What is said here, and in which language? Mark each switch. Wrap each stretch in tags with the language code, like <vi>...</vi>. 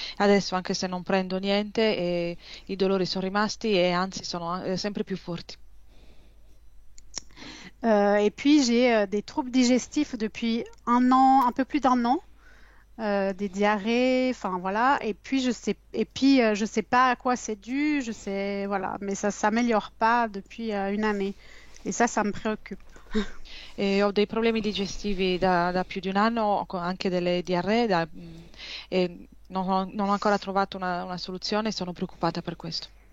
<it>Adesso, anche se non prendo niente, i dolori sono rimasti e anzi sono sempre più forti.</it> <fr>Et puis, j'ai des troubles digestifs depuis un an, un peu plus d'un an. Des diarrhées, enfin voilà. Et puis je sais pas à quoi c'est dû, je sais voilà, mais ça s'améliore pas depuis une année. Et ça me préoccupe.</fr> <it>E ho dei problemi digestivi da più di un anno, anche delle diarree, e non ho ancora trovato una soluzione e sono preoccupata per questo.</it>